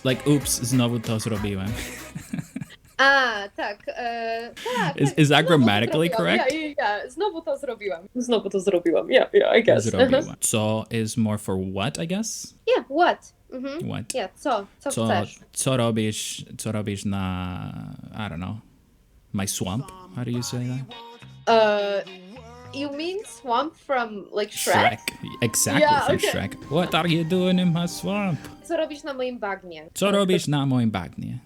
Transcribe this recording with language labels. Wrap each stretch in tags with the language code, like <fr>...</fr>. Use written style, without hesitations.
<en>Like, oops,</en> <pl>znowu to zrobiłem. Tak.</pl> <en>Is that grammatically correct? Yeah.</en> <pl>Znowu to zrobiłam.</pl> <en>Yeah, I guess.</en> <pl>Zrobiłem.</pl> <en>Co is more for what, I guess? Yeah, what? Mm-hmm. What?</en> <pl>Yeah, co chcesz? Co robisz na,</pl> <en>I don't know, my swamp? How do you say that? You mean swamp from like Shrek? Exactly, Yeah, from okay. Shrek. What are you doing in my swamp?</en> <pl>Co robisz na moim bagnie? Co robisz na moim bagnie?</pl>